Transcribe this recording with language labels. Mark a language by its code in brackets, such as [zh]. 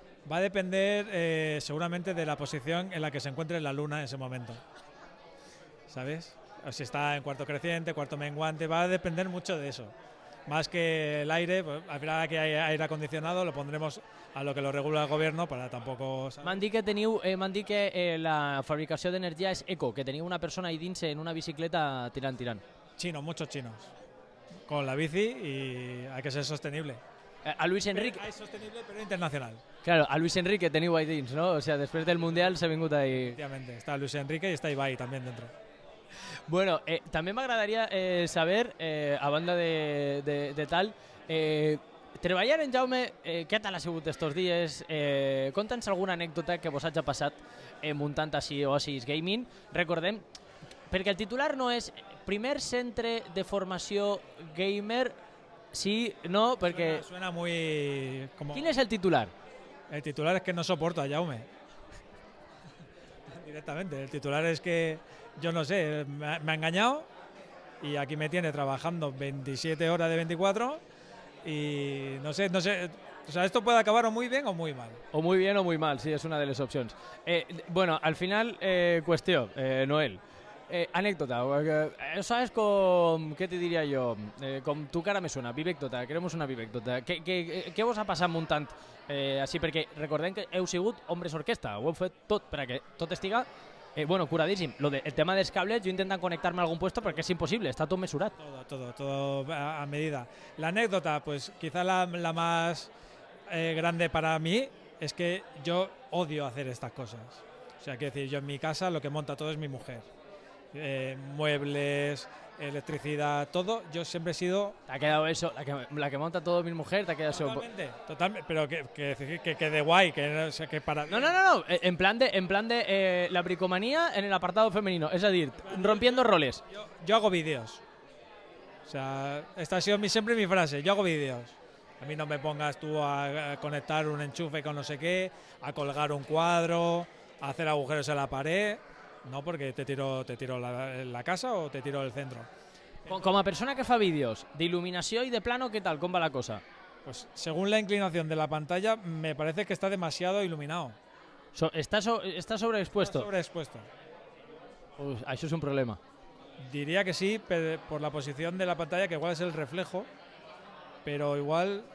[es] Va a depender seguramente de la posición en la que se encuentre la luna en ese momento. ¿Sabes? O si está en cuarto creciente, cuarto menguante, va a depender mucho de eso. Más que el aire, pues, al final que hay aire acondicionado lo pondremos a lo que lo regula el gobierno para tampoco... [ca] M'han dit que la fabricació d'energia és eco, que teniu una persona ahí dins en una bicicleta tirant. [es] Chinos, muchos chinos. Con la bici y hay que ser sostenible. A Luis Enrique... [ca] És sostenible, però internacional. Claro, a Luis Enrique teniu ahí dins, ¿no? [es] O sea, [ca] després del Mundial s'ha vingut ahí... [es] Efectivamente, está Luis Enrique y está Ibai también dentro. [ca] Bueno, també m'agradaria saber, a banda de tal, treballar en Jaume, què tal ha sigut estos dies? Conta'ns alguna anècdota que vos hagi passat muntant així Oasis Gaming. Recordem, perquè el titular no és primer centre de formació gamer, sí, no, perquè... [es] Suena muy... Como... ¿Quién es el titular? El titular es que no soporto a Jaume. Directamente. El titular es que, yo no sé, me ha engañado y aquí me tiene trabajando 27 horas de 24 y no sé. O sea, esto puede acabar o muy bien o muy mal. O muy bien o muy mal, sí, [ca] és una de les opcions. Bueno, al final, qüestió, Noel. Anécdota, ¿sabes com, què te diria jo? [es] Com tu cara me suena, vivècdota, queremos una vivècdota. [ca] Què vos ha passat muntant així? Perquè recordem que heu sigut [es] hombres orquestra, [ca] ho heu fet tot per a que tot estiga curadíssim. El tema dels cables, jo intentant connectar-me a algun puesto perquè és impossible, està tot mesurat. [es] Todo a medida. La anécdota, pues quizá la más grande para mí es que yo odio hacer estas cosas. O sea, quiero decir, yo en mi casa lo que monta todo es mi mujer. Muebles, electricidad, todo. Yo siempre he sido... Te ha quedado eso, la que monta todo mi mujer, te ha quedado Totalmente, pero que quede guay, que para... No, en plan de la bricomanía en el apartado femenino, es decir, rompiendo roles. Yo hago vídeos. O sea, esta ha sido siempre mi frase, yo hago vídeos. A mí no me pongas tú a conectar un enchufe con no sé qué, a colgar un cuadro, a hacer agujeros en la pared. No, porque te tiro la casa o te tiro el centro. [ca] Com a persona que fa vídeos d'il·luminació i de plano, què tal? Com va la cosa? [es] Pues según la inclinación de la pantalla, me parece que está demasiado iluminado. Está sobreexpuesto. Está sobreexpuesto. [ca] Això és un problema. [es] Diría que sí, por la posición de la pantalla, que igual es el reflejo, pero igual...